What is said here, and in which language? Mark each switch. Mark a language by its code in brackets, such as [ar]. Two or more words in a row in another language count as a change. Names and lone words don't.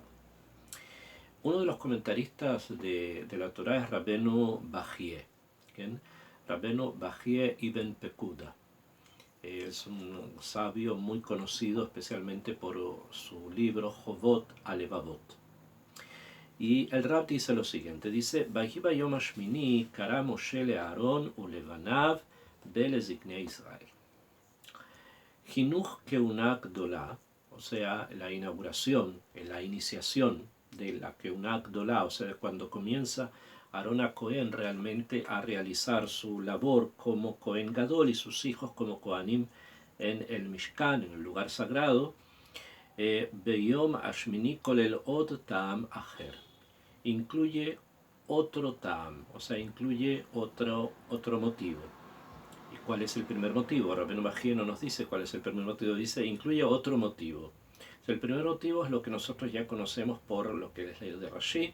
[es] Uno de los comentaristas de la Torá es Rabbeinu Bajie, Rabbeinu Bajie ibn Pekuda. Es un sabio muy conocido especialmente por su libro Jovot Alevavot. Y el Rab dice lo siguiente, dice [he] ויהי ביום השמיני קרא משה לאהרן ולבניו ולזקני ישראל. חינוך כהונה גדולה, [es] o sea, la inauguración, la iniciación de la [he] כהונה גדולה, [es] o sea, cuando comienza Aarón a Cohen realmente a realizar su labor como [he] כהן גדול [es] y sus hijos como Kohanim en el Mishkan, en el lugar sagrado, [he] ביום השמיני כולל עוד טעם אחר, [es] incluye otro ta'am, o sea, incluye otro motivo. ¿Y cuál es el primer motivo? Rabbeinu Bajie no nos dice cuál es el primer motivo, dice incluye otro motivo. O sea, el primer motivo es lo que nosotros ya conocemos por lo que les leo de Rashi.